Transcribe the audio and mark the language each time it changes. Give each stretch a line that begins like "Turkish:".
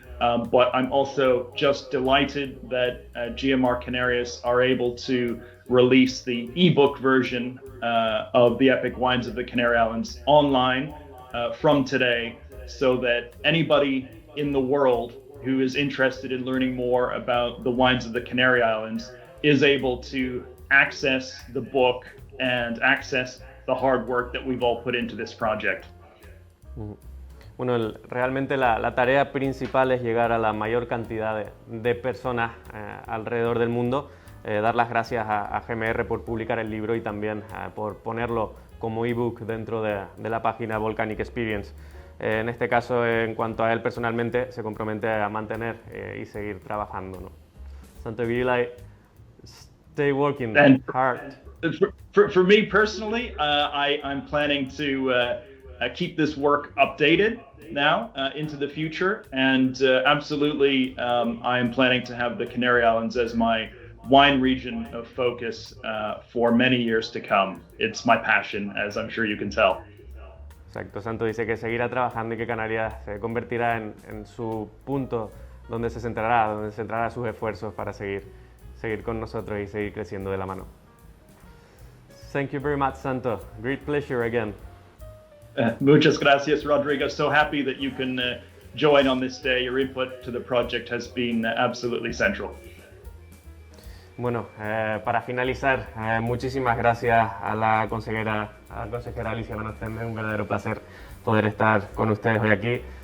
English: But I'm also just delighted that GMR Canarias are able to release the ebook version of the Epic Wines of the Canary Islands online from today, so that anybody in the world who is interested in learning more about the wines of the Canary Islands is able to access the book and access the hard work that we've all put into this project.
Spanish: Bueno, realmente la tarea principal es llegar a la mayor cantidad de personas alrededor del mundo, dar las gracias a GMR por publicar el libro y también por ponerlo como ebook dentro de la página Volcanic Experience. En este caso, en cuanto a él personalmente, se compromete a mantener y seguir trabajando, ¿no?
English: Santo Vigilai, stay working hard. For me personally, I'm planning to keep this work updated now into the future, and absolutely I am planning to have the Canary Islands as my wine region of focus for many years to come. It's my passion, as I'm sure you can tell.
Spanish: Exacto, Santo dice que seguirá trabajando y que Canarias se convertirá en su punto donde se centrará sus esfuerzos para seguir con nosotros y seguir creciendo de la mano.
English: Thank you very much, Santo. Great pleasure again.
Spanish: Muchas gracias, Rodrigo.
English: So happy that you can join on this day. Your input to the project has been absolutely central.
Spanish: Bueno, para finalizar, muchísimas gracias a la consejera Alicia Vanoostende. Un verdadero placer poder estar con ustedes hoy aquí.